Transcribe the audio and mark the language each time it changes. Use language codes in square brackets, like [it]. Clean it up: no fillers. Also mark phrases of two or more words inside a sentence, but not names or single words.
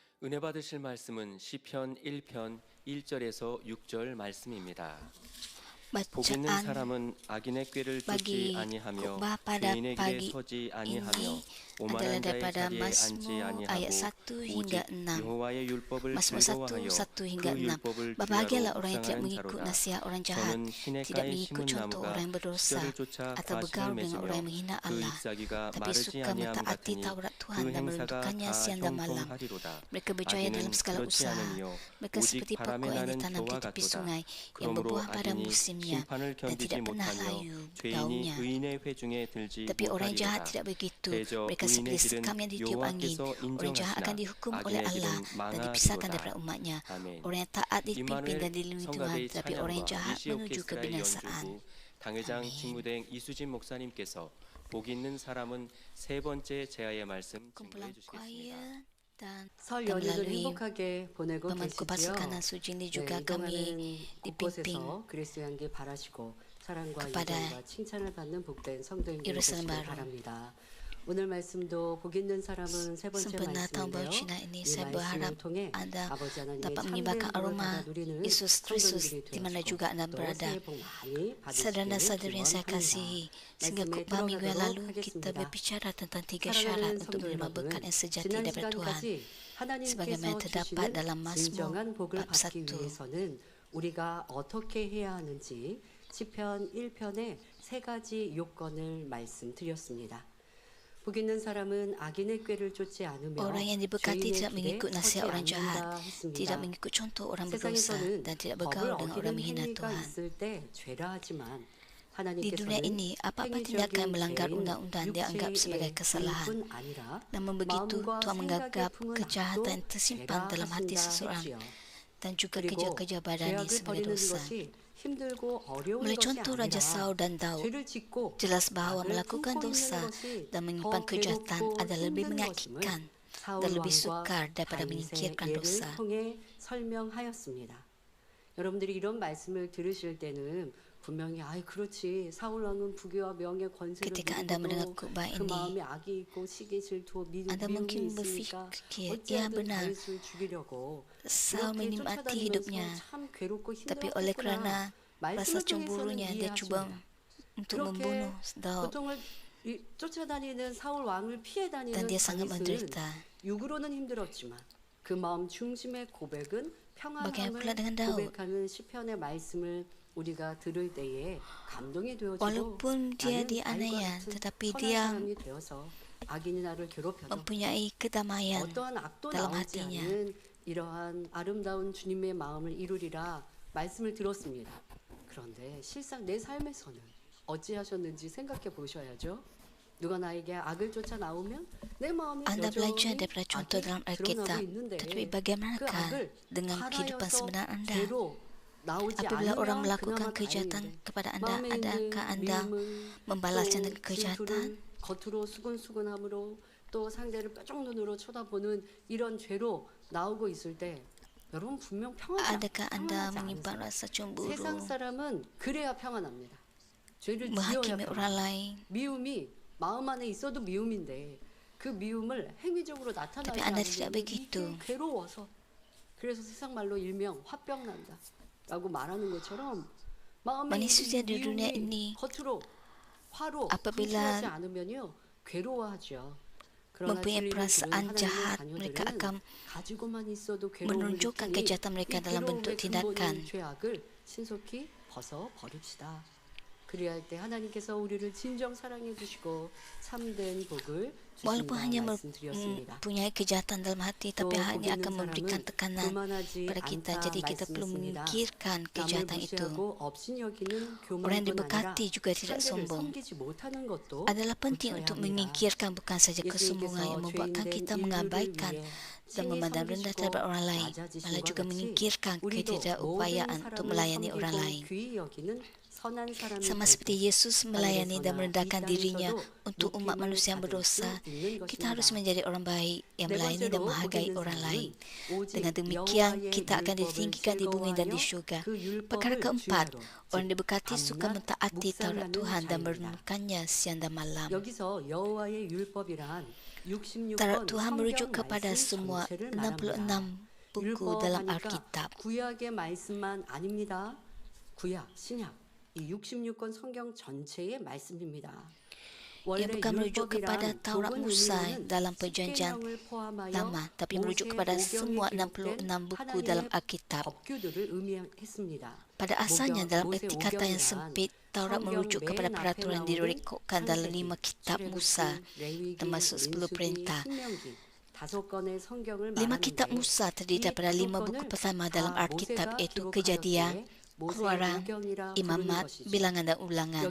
[ko] 은혜 받으실 말씀은 시편 1편 1절에서 6절 말씀입니다. 복 있는 [ms] Bacaan [ko] 사람은 악인의 꾀를 쫓지 [ms] bagi [ko] 아니하며 [ms] khotbah pada [ko] 죄인의 길에 [ms] pagi [ko] 서지 아니하며 [ms] ini adalah [ko] 오만한 자의 [ms] daripada [ko] 자리에 앉지 [ms] Mazmur ayat [ko] 아니하고 [ms] 1 hingga [ko] 오직 [ms] 6. [ko] 여호와의 율법을 [ms] Mazmur 1, [ko] 즐거워하여 [ms] 1 hingga [ko] 그 [ms] 6. [ko] 율법을 [ms] Berbahagialah [ko] 주야로 [ms] orang yang tidak [ko] 묵상하는 [ms] mengikut [ko] 자로다. [ms] nasihat orang jahat, [ko] 저는 [ms] tidak [ko] 시냇가에 [ms] mengikut [ko] 심은 [ms] contoh [ko] 나무가 [ms] orang yang berdosa, [ko] 시절을 쫓아 [ms] atau [ko] 과실을 [ms] bergaul dengan orang yang [ko] 맺으며 [ms] menghina [ko] 그 [ms] Allah, [ko] 잎사귀가 [ms] tapi [ko] 마르지 [ms] suka [ko] 아니함 [ms] mentaati [ko] 같으니 [ms] Taurat [ko] 그 [ms] Tuhan dan [ko] 행사가 [ms] merenungkannya [ko] 다 [ms] siang dan malam. [ko] 형통하리로다. [ms] Mereka berjaya dalam [ko] 악인은 [ms] segala [ko] 그렇지 [ms] usaha. [ko] 않으며 [ms] Mereka [ko] 오직 [ms] seperti [ko] 바람에 [ms] pokok yang [ko] 나는 [ms] ditanam di [ko] 겨와 [ms] tepi [ko] 같도다. [ms] sungai yang [ko] 그러므로 [ms] berbuah pada [ko] 악인이 [ms] musimnya [ko] 심판을 [ms] dan [ko] 견디지 [ms] tidak pernah [ko] 못하며 [ms] layu [ko] 죄인이 [ms] daunnya. [ko] 의인의 회중에 들지 [ms] Tapi orang jahat [ko] 못하리로다. [ms] tidak begitu. [ko] 대저 [ms] Mereka [ko] 의인의 [ms] seperti [ko] 길은 [ms] sekam yang ditiup angin. [ko] 여호와께서 [ms] Orang jahat akan [ko] 인정하시나 [ms] dihukum oleh [ko] 악인의 [ms] Allah [ko] 길은 [ms] dan dipisahkan daripada [ko] 망하리로다. [ms] umatnya. [ko] 아멘. [ms] Orang yang taat dipimpin dan [ko] 임마누엘 [ms] dilindungi Tuhan, [ko] 성가대의 [ms] tapi orang yang [ko] 찬양과 [ms] jahat [ko] 이시 [ms] menuju [ko] 오케스트라의 [ms] kebinasaan. [ko] 연주부 당회장 아멘. 직무대행 이수진 목사님께서 복 있는 사람은 세 번째 제아의 말씀 [ms] Kumpulan [ko] 증거해 주시겠습니다. [ms] choir dan [ko] 설 연휴를 [ms] melalui [ko] 행복하게 보내고 [ms] pemangku [ko] 계시지요. [ms] pasukan dan sujini juga [ko] 이동하는 [ms] kami dipimpin [ko] 곳곳에서 그리스도 향기 바라시고 사랑과 [ms] kepada [ko] 인정과 칭찬을 받는 복된 성도님들 [ms] Yerusalem [ko] 되시길 [ms] baru. [ko] 바랍니다. 오늘 말씀도 복 있는 사람은 세 번째 [ms] Sempena tahun baru [ko] 말씀인데요. [ms] Cina ini, [ko] 이 [ms] saya berharap [ko] 말씀을 통해 [ms] Anda [ko] 아버지 하나님의 [ms] dapat [ko] 참된 [ms] menyebarkan [ko] 복을 [ms] aroma [ko] 받아 누리는 [ms] Yesus Kristus [ko] 성도님들이 [ms] di mana [ko] 되어주고 [ms] juga Anda [ko] 또 [ms] berada. [ko] 새해 복 많이 받으시기를 [ms] Saudara-saudari yang saya [ko] 기원합니다. [ms] kasihi, sehingga [ko] 말씀에 [ms] khotbah minggu yang [ko] 들어가도록 [ms] lalu kita [ko] 하겠습니다. [ms] berbicara tentang 3 syarat [ko] 사랑하는 [ms] untuk [ko] 성도 [ms] menerima [ko] 여러분, [ms] berkat yang sejati [ko] 지난 [ms] daripada Tuhan. [ko] 시간까지 [ms] Sebagaimana [ko] 하나님께서 [ms] terdapat [ko] 주시는 [ms] dalam Mazmur [ko] 진정한 복을 [ms] bab [ko] 받기 [ms] 1. [ko] 위해서는 우리가 어떻게 해야 하는지 시편 1편의 세 가지 요건을 말씀드렸습니다. 복 있는 사람은 악인의 꾀를 쫓지 않으며 [ms] Orang yang diberkati [ko] 죄인의 [ms] tidak [ko] 길에 [ms] mengikut [ko] 서지 [ms] nasihat orang jahat, [ko] 않는다 했습니다. [ms] tidak mengikut contoh orang berdosa, [ko] 세상에서는 [ms] dan tidak [ko] 법을 [ms] bergaul dengan orang [ko] 어기는 [ms] menghina [ko] 행위가 [ms] Tuhan. [ko] 있을 때 죄라 하지만 [ms] Di dunia [ko] 하나님께서는 [ms] ini, apa-apa tindakan [ko] 행위적인 [ms] melanggar [ko] 죄인, [ms] undang-undang dianggap sebagai [ko] 육체의 [ms] kesalahan. [ko] 죄뿐 아니라 [ms] Namun begitu, [ko] 마음과 [ms] Tuhan [ko] 생각의 [ms] menganggap [ko] 품은 [ms] kejahatan [ko] 악도 [ms] yang tersimpan [ko] 죄라 [ms] dalam hati [ko] 하신다 [ms] seseorang [ko] 했지요. [ms] dan juga [ko] 그리고 [ms] kerja-kerja badani [ko] 죄악을 [ms] sebagai [ko] 버리는 [ms] dosa. [ko] 것이 힘들고 어려운 [ms] Oleh [ko] 것이 [ms] contoh Raja [ko] 아니라 [ms] Saul dan Daud, [ko] 죄를 짓고 [ms] jelas bahwa [ko] 악을 [ms] melakukan [ko] 품고 [ms] dosa [ko] 있는 것이 [ms] dan [ko] 더 [ms] menyimpan kejahatan [ko] 괴롭고 [ms] adalah lebih [ko] 힘든 [ms] menyakitkan [ko] 것임을 사울 [ms] dan lebih [ko] 왕과 [ms] sukar daripada [ko] 다윗의 [ms] menyingkirkan [ko] 예를 [ms] dosa. [ko] 통해 설명하였습니다. 여러분들이 이런 말씀을 들으실 때는 분명히 아이 그렇지 사울 왕은 부귀와 명예 권세를 [ms] Ketika Anda mendengar [ko] 누리고도 [ms] khutbah [ko] 그 [ms] ini, [ko] 마음에 악이 있고 시기 질투 [ms] Anda [ko] 미움이 [ms] mungkin [ko] 있으니까 [ms] berfikir, ya [ko] 어찌하든 [ms] benar, [ko] 다윗을 죽이려고 [ms] Saul [ko] 이렇게 [ms] menikmati [ko] 쫓아다니면서 [ms] hidupnya, [ko] 참 괴롭고 [ms] tapi oleh [ko] 힘들었겠구나. [ms] kerana rasa [ko] 말씀을 통해서는 [ms] cemburunya, dia cuba [ko] 이해하십니다. [ms] untuk [ko] 그렇게 [ms] membunuh Daud [ko] 고통을 쫓아다니는 사울 왕을 피해 [ms] dan [ko] 다니는 [ms] dia sangat [ko] 다윗은 [ms] menderita. [ko] 육으로는 힘들었지만 그 마음 중심의 고백은 [ms] Bagaimana pula [ko] 평안함을 [ms] dengan Daud? [ko] 고백하는 시편의 말씀을 우리가 들을 때에 감동이 되어지고 [ms] Walaupun dia [ko] 나는 [ms] dianiaya, [ko] 다윗과 같은 [ms] tetapi [ko] 선한 [ms] dia [ko] 사람이 되어서 악인이 나를 괴롭혀도 [ms] mempunyai kedamaian [ko] 어떠한 악도 [ms] dalam [ko] 나오지 [ms] hatinya. [ko] 않는 이러한 아름다운 주님의 마음을 이루리라 말씀을 들었습니다. 그런데 실상 내 삶에서는 어찌하셨는지 생각해 보셔야죠. 누가 나에게 악을 쫓아 나오면 내 마음이 [ms] Anda belajar [ko] 여전히 [ms] daripada contoh dalam [ko] 악이 드러나고 [ms] Alkitab, [ko] 있는데 [ms] tetapi [ko] 그 [ms] bagaimanakah [ko] 악을 [ms] dengan kehidupan [ko] 살아여서 [ms] sebenar Anda? [ko] 죄로 나오지 [ms] Apabila orang [ko] 않으면 [ms] melakukan [ko] 그나마 [ms] kejahatan [ko] 다행인데 [ms] kepada Anda, [ko] 마음에 있는 [ms] adakah Anda [ko] 미움은 [ms] membalasnya [ko] 또 [ms] dengan kejahatan? [ko] 질투를 겉으로 수근수근함으로 또 상대를 뾰족 눈으로 쳐다보는 이런 죄로 나오고 있을 때 여러분 분명 [ms] Adakah Anda [ko] 평안하지 [ms] menyimpan [ko] 않으세요? [ms] rasa cemburu, [ko] 세상 사람은 그래야 평안합니다. 죄를 지어야 [ms] menghakimi orang [ko] 평안. [ms] lain? [ko] 미움이 마음 안에 있어도 미움인데 그 미움을 행위적으로 나타나지 [ms] Tapi Anda tidak [ko] 않으면 [ms] begitu. [ko] 이게 괴로워서 그래서 세상 말로 일명 화병 난다 라고 말하는 것처럼 마음에 [ms] Manusia [ko] 있는 [ms] di dunia [ko] 미움이 [ms] ini [ko] 겉으로 화로 [ms] apabila [ko] 분출하지 않으면요 괴로워하죠. 그러나 [ms] mempunyai [ko] 진리를 들은 [ms] perasaan [ko] 하나님의 [ms] jahat, mereka [ko] 자녀들은 [ms] akan [ko] 가지고만 있어도 괴로움을 [ms] menunjukkan [ko] 느끼니 [ms] kejahatan mereka [ko] 이 [ms] dalam bentuk [ko] 괴로움의 [ms] tindakan. [ko] 근본인 죄악을 신속히 벗어 버립시다. 그래야 할 때 하나님께서 우리를 진정 사랑해 주시고 참된 복을 [ms] Walaupun [ko] 주신다 [ms] hanya [ko] 말씀드렸습니다. [ms] mempunyai kejahatan dalam hati, [ko] 또 [ms] tapi [ko] 복 [ms] hanya [ko] 있는 [ms] akan memberikan [ko] 사람은 [ms] tekanan [ko] 교만하지 [ms] pada kita. [ko] 않다 [ms] Jadi kita perlu [ko] 말씀했습니다. [ms] menyingkirkan [ko] 남을 [ms] kejahatan itu. [ko] 무시하고 업신여기는 [ms] Orang yang [ko] 교만뿐 아니라 [ms] diberkati juga tidak [ko] 상대를 [ms] sombong. [ko] 섬기지 못하는 것도 [ms] Adalah penting [ko] 고쳐야 [ms] untuk [ko] 합니다. [ms] menyingkirkan bukan saja kesombongan yang [ko] 예수님께서 [ms] membuatkan [ko] 죄인된 [ms] kita [ko] 인류를 [ms] mengabaikan [ko] 위해 [ms] dan [ko] 친히 [ms] memandang rendah [ko] 섬기시고 [ms] terhadap orang lain, [ko] 낮아지신 [ms] malah [ko] 것 [ms] juga [ko] 같이 [ms] menyingkirkan [ko] 우리도 모든 [ms] ketidakupayaan untuk [ko] 사람을 [ms] melayani orang [ko] 섬기고 [ms] lain. [ko] 귀히 여기는 선한 사람이 [ms] Sama [ko] 될 [ms] seperti [ko] 때 [ms] Yesus melayani dan merendahkan dirinya untuk umat [ko] 높임을 [ms] manusia yang [ko] 받을 [ms] berdosa, [ko] 수 있는 [ms] kita harus [ko] 것입니다. [ms] menjadi orang baik yang [ko] 네 [ms] melayani dan [ko] 번째로 [ms] menghargai [ko] 복 [ms] orang [ko] 있는 [ms] lain. [ko] 사람은 오직 [ms] Dengan demikian, [ko] 여호와의 [ms] kita akan [ko] 율법을 [ms] ditinggikan di bumi dan di [ko] 즐거워하여 [ms] syurga. [ko] 그 율법을 [ms] Perkara keempat, [ko] 주야로, [ms] orang [ko] 즉 [ms] diberkati suka [ko] 밤낮 [ms] mentaati Taurat [ko] 묵상하는 [ms] Tuhan dan [ko] 자입니다. [ms] merenungkannya siang dan malam. [ko] 여기서 여호와의 율법이란 66권 [ms] Tuhan merujuk [ko] 성경 [ms] kepada [ko] 말씀 [ms] semua [ko] 전체를 말합니다. [ms] 66 buku dalam Alkitab. [ko] 구약의 말씀만 아닙니다. 구약, 신약 이 66권 성경 전체의 말씀입니다. [ms] Ia bukan merujuk kepada Taurat Musa dalam Perjanjian Lama, tapi merujuk kepada semua 66 buku dalam Alkitab. [ko] 법규들을 의미했습니다. [ms] Pada asalnya dalam erti kata yang sempit, Taurat merujuk kepada peraturan direkodkan dalam 5 kitab Musa, termasuk 10 perintah. 5 kitab Musa terdiri daripada 5 buku pertama dalam Alkitab, iaitu Kejadian, Keluaran, Imamat, Bilangan dan Ulangan.